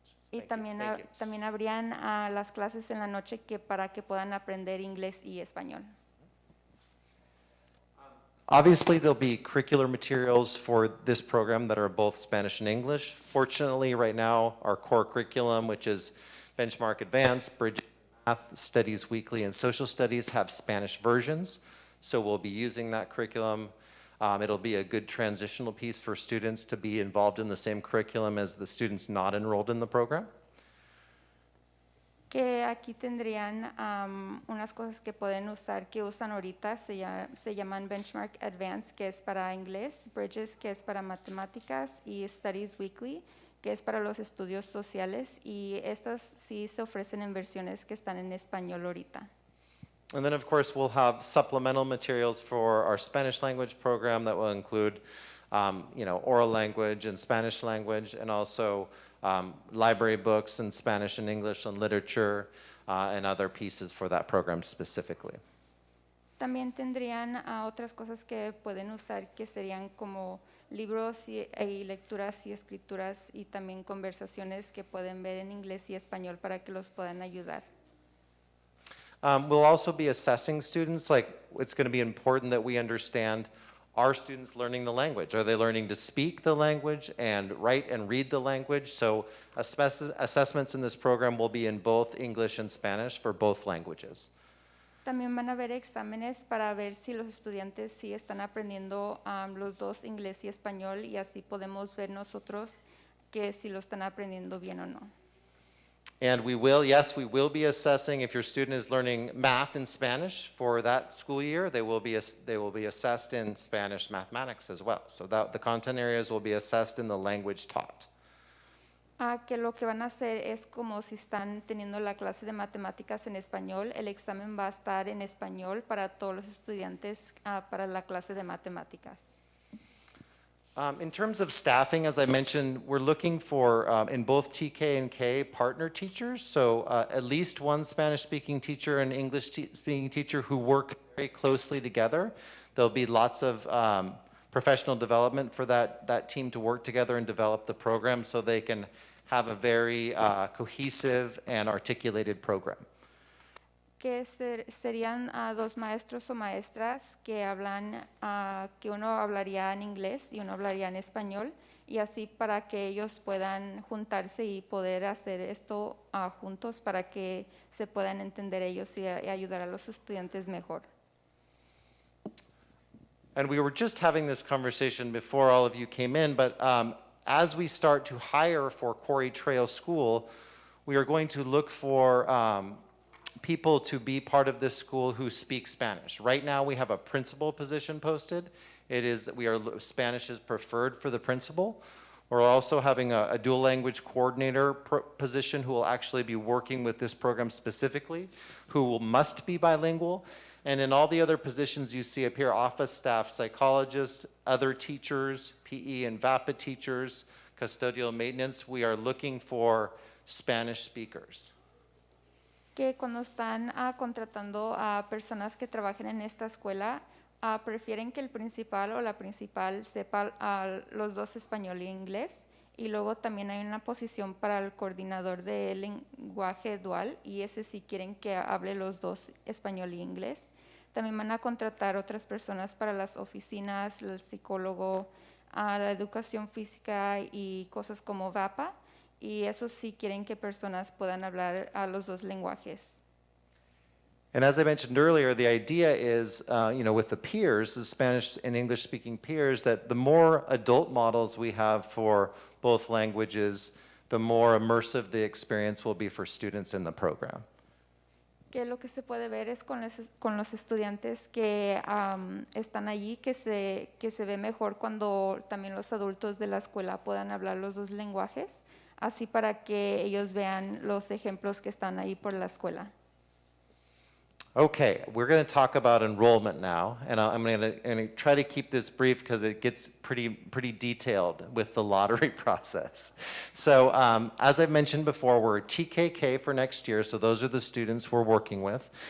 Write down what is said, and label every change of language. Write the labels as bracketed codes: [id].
[es] Y también habrían las clases en la noche para que puedan aprender inglés y español. [en] Obviously, there'll be curricular materials for this program that are both Spanish and English. Fortunately, right now, our core curriculum, which is Benchmark Advanced, Bridge, Math, Studies Weekly, and Social Studies have Spanish versions, so we'll be using that curriculum. It'll be a good transitional piece for students to be involved in the same curriculum as the students not enrolled in the program. [es] Que aquí tendrían unas cosas que pueden usar, que usan ahorita, se llaman Benchmark Advanced, que es para inglés, Bridges, que es para matemáticas, y Studies Weekly, que es para los estudios sociales, y estas sí se ofrecen en versiones que están en español ahorita. [en] And then, of course, we'll have supplemental materials for our Spanish language program that will include, oral language and Spanish language, and also library books in Spanish and English and literature, and other pieces for that program specifically. [es] También tendrían otras cosas que pueden usar, que serían como libros y lecturas y escrituras, y también conversaciones que pueden ver en inglés y español para que los puedan ayudar. [en] We'll also be assessing students. Like, it's going to be important that we understand, are students learning the language? Are they learning to speak the language and write and read the language? So assessments in this program will be in both English and Spanish for both languages. [es] También van a haber exámenes para ver si los estudiantes sí están aprendiendo los dos, inglés y español, y así podemos ver nosotros que si lo están aprendiendo bien o no. [en] And we will be assessing if your student is learning math in Spanish for that school year. They will be assessed in Spanish mathematics as well. So that the content areas will be assessed in the language taught. [es] Que lo que van a hacer es como si están teniendo la clase de matemáticas en español, el examen va a estar en español para todos los estudiantes para la clase de matemáticas. [en] In terms of staffing, as I mentioned, we're looking for, in both TK and K, partner teachers. So at least one Spanish-speaking teacher and English-speaking teacher who work very closely together. There'll be lots of professional development for that team to work together and develop the program so they can have a very cohesive and articulated program. [es] Que serían dos maestros o maestras que hablan, que uno hablaría en inglés y uno hablaría en español, y así para que ellos puedan juntarse y poder hacer esto juntos para que se puedan entender ellos y ayudar a los estudiantes mejor. [en] And we were just having this conversation before all of you came in, but as we start to hire for Quarry Trail School, we are going to look for people to be part of this school who speak Spanish. Right now we have a principal position posted. Spanish is preferred for the principal. We're also having a dual language coordinator position who will actually be working with this program specifically, must be bilingual. And in all the other positions you see up here, office staff, psychologists, other teachers, PE and VAPA teachers, custodial maintenance, we are looking for Spanish speakers. [es] Que cuando están contratando a personas que trabajen en esta escuela, prefieren que el principal o la principal sepa los dos español e inglés, y luego también hay una posición para el coordinador de lenguaje dual, y ese sí quieren que hable los dos español y inglés. También van a contratar otras personas para las oficinas, el psicólogo, la educación física y cosas como VAPA. Y eso sí quieren que personas puedan hablar a los dos lenguajes. [en] And as I mentioned earlier, the idea is, with the peers, the Spanish and English-speaking peers, that the more adult models we have for both languages, the more immersive the experience will be for students in the program. [es] Que lo que se puede ver es con los estudiantes que están allí, que se ve mejor cuando también los adultos de la escuela puedan hablar los dos lenguajes, así para que ellos vean los ejemplos que están ahí por la escuela. [en] Okay, we're going to talk about enrollment now, and I'm going to try to keep this brief because it gets pretty detailed with the lottery process. So as I've mentioned before, we're TKK for next year, so those are the students we're working with.